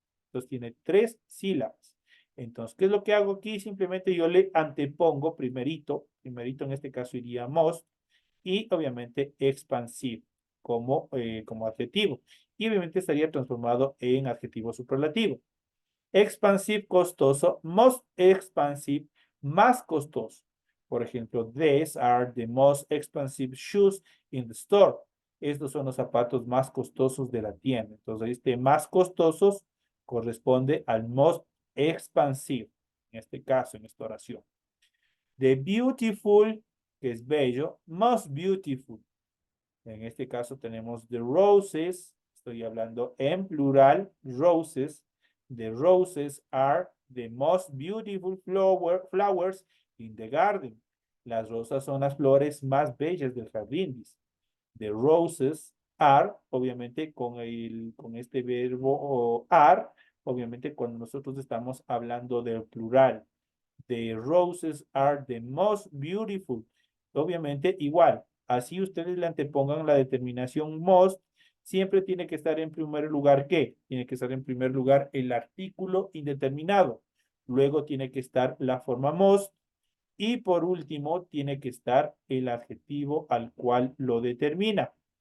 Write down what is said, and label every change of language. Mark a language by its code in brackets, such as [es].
[es] Entonces tiene 3 sílabas. Entonces, ¿qué es lo que hago aquí? Simplemente yo le antepongo primerito en este caso iría most, y obviamente expansive como adjetivo. Y obviamente estaría transformado en adjetivo superlativo. Expansive, costoso, most expensive, más costoso. Por ejemplo, [en] these are the most expensive shoes in the store. [es] Estos son los zapatos más costosos de la tienda. Entonces, este más costosos corresponde al most expensive, en este caso, en esta oración. [en] The beautiful, [es] que es bello, [en] most beautiful. [es] En este caso tenemos the roses, estoy hablando en plural, roses. [en] The roses are the most beautiful flowers in the garden. [es] Las rosas son las flores más bellas del jardín. [en] The roses are, [es] obviamente con este verbo are, obviamente cuando nosotros estamos hablando del plural. [en] The roses are the most beautiful. [es] Obviamente igual, así ustedes le antepongan la determinación most, siempre tiene que estar en primer lugar ¿qué? Tiene que estar en primer lugar el artículo indeterminado. Luego tiene que estar la forma most y por último tiene que estar el adjetivo al cual lo determina.